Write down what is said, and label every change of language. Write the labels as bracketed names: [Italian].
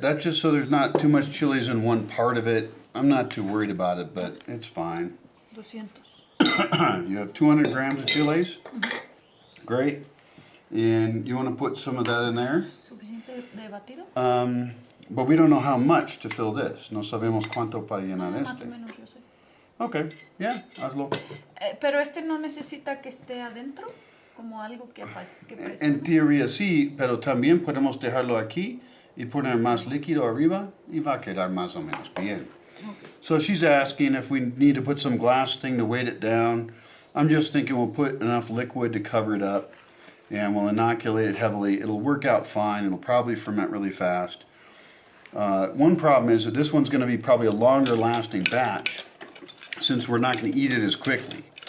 [English] That's just so there's not too much chilies in one part of it. I'm not too worried about it, but it's fine. 200. You have 200 grams of chilies. Great. And you want to put some of that in there. [Spanish] ¿Suficiente de batido? [English] But we don't know how much to fill this. [Spanish] No sabemos cuánto para llenar Más o este. menos yo sé. [English] Okay, yeah, [Spanish] hazlo. Pero este no necesita que esté adentro, como algo que presione. En teoría sí, pero también podemos dejarlo aquí y poner más líquido arriba y va a quedar más o menos bien. [English] So she's asking if we need to put some glass thing to weight it down. I'm just thinking we'll put enough liquid to cover it up and we'll inoculate it heavily. It'll work out fine. It'll probably ferment really fast. One problem is that this one's going to be probably a longer lasting batch since we're not going to eat it as quickly.